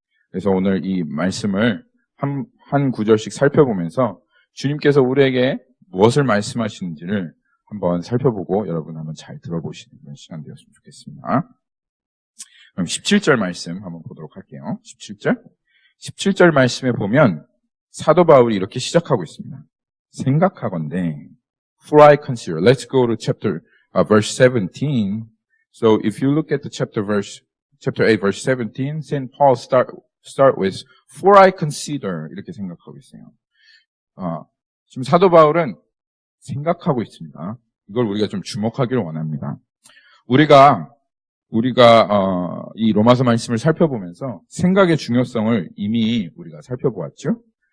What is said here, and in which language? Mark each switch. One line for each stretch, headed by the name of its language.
Korean: 그래서 오늘 이 말씀을 한 구절씩 살펴보면서 주님께서 우리에게 무엇을 말씀하시는지를 한번 살펴보고 여러분 한번 잘 들어보시는 그런 시간 되었으면 좋겠습니다. 그럼 17절 말씀 한번 보도록 할게요. 17절 말씀에 보면 사도 바울이 이렇게 시작하고 있습니다. 생각하건대
English: For I consider. Let's go to verse 17. So if you look at the chapter 8, verse 17, St. Paul start with For I consider
Korean: 이렇게 생각하고 있어요. 지금 사도 바울은 생각하고 있습니다. 이걸 우리가 좀 주목하기를 원합니다. 우리가 우리가 이 로마서 말씀을 살펴보면서 생각의 중요성을 이미 우리가 살펴보았죠.